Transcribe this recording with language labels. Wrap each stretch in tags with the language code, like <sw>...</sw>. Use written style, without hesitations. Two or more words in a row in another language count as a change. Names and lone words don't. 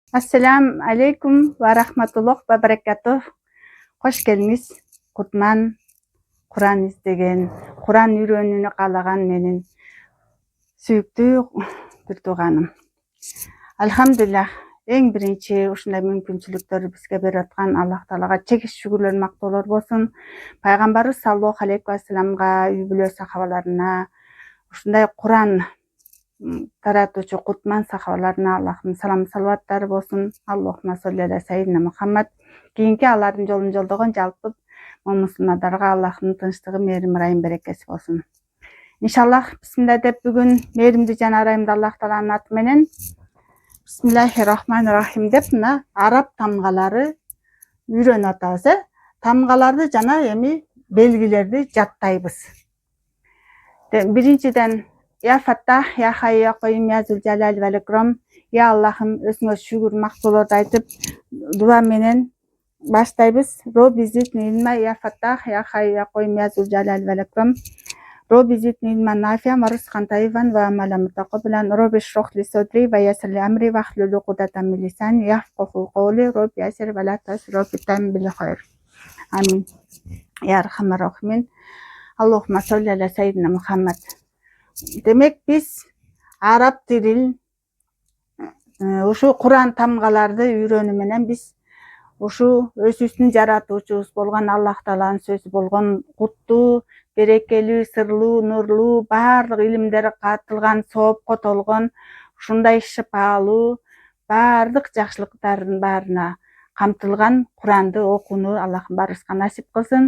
<ar>السلام عليكم ورحمة الله وبركاته.</ar> <tr>Hoş geldiniz.</tr> <ky>Kutman Kur'an izlеген, Kur'an үйрөнүүнү каалаган менин сүйүктүү бир тууганым. Алхамдулилlah, эң биринчи ушундай мүмкүнчүлүктөрдү бизге берип аткан Аллах Таалага чегиш шүгүрлөр, мактоолор болсун. Пайгамбарыбыз</ky> <ar>صلى الله عليه وسلم,</ar> <ky>үй бүлө сахабаларына, ушундай Kur'an таратуучу Кутман сахабаларына Аллахтын салам салаваттары болсун.</ky> <ar>اللهم صل على سيدنا محمد.</ar> <ky>Кийинки алардын жолун жолдогон жалпы мусулмандарга Аллахтын тынчтыгы, мээрим, ырайым, берекеси болсун. Иншаллах, бисмилла деп бүгүн мээримди жана ырайымды Аллах Тааланын аты менен</ky> <ar>بسم الله الرحمن الرحيم</ar> <ky>деп мына араб тамгалары үйрөнүп атабыз. Тамгаларды жана эми белгилерди жаттайбыз.</ky> <ar>Биринчиден يا فتاح يا حي يا قيوم يا ذا الجلال والإكرام.</ar> <ky>Я Аллахым, өзүңө шүгүр, мактоолорду айтып, дуа менен баштайбыз.</ky> <ar>رب زدني علما, يا فتاح يا حي يا قيوم يا ذا الجلال والإكرام. رب زدني علما نافعا ورزقا طيبا وعملا متقبلا. رب اشرح لي صدري ويسر لي أمري واحلل عقدة من لساني يفقهوا قولي. رب يسر ولا تعسر رب تمم بالخير آمين. يا أرحم الراحمين. اللهم صل على سيدنا محمد.</ar> <ky>Демек биз араб тилин ушу Кур'ан тамгаларды үйрөнүү менен биз ушу өзүбүздүн жаратуучубуз болгон Аллах Тааланын сөзү болгон куттуу, берекелүү, сырлуу, нурлуу, баардык илимдери катылган, соопко толгон, ушундай шыпалуу, баардык жакшылыктардын баарына камтылган Кур'анды окууну Аллахым баарыбызга насип кылсын.</ky>